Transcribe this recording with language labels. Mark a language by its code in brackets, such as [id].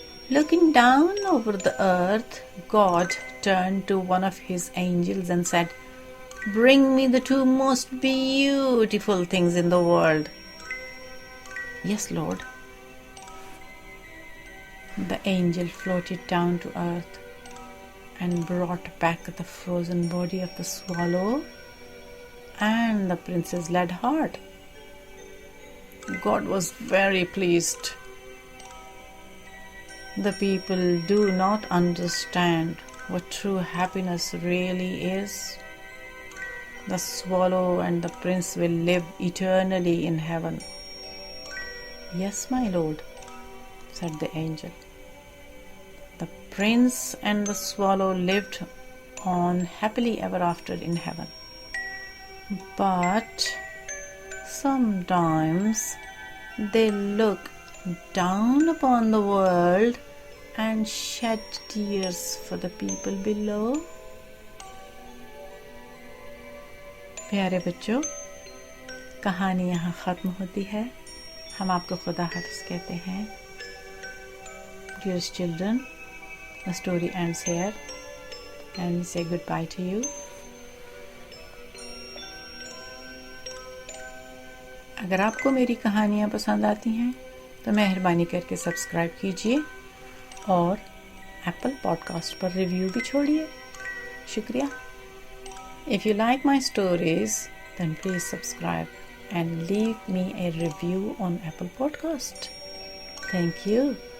[en] Looking down over the earth, God turned to one of his angels and said, "Bring me the 2 most beautiful things in the world." "Yes, Lord." The angel floated down to earth and brought back the frozen body of the swallow and the prince's lead heart. God was very pleased. The people do not understand what true happiness really is. The swallow and the prince will live eternally in heaven. "Yes, my lord," said the angel. The prince and the swallow lived on happily ever after in heaven. But sometimes they look down upon the world and shed tears for the people below. [ur] پیارے بچوں، کہانی یہاں ختم ہوتی ہے۔ ہم آپ کو خدا حافظ کہتے ہیں۔ [en] Dearest children, the story ends here and we say goodbye to you. [ur] اگر آپ کو میری کہانیاں پسند آتی ہیں تو مہربانی کر کے سبسکرائب کیجیے اور apple pod cost per review بھی چھوڑیے۔ شکریہ۔ [en] If you like my stories, then please subscribe. and leave me a review on Apple Podcast. Thank you.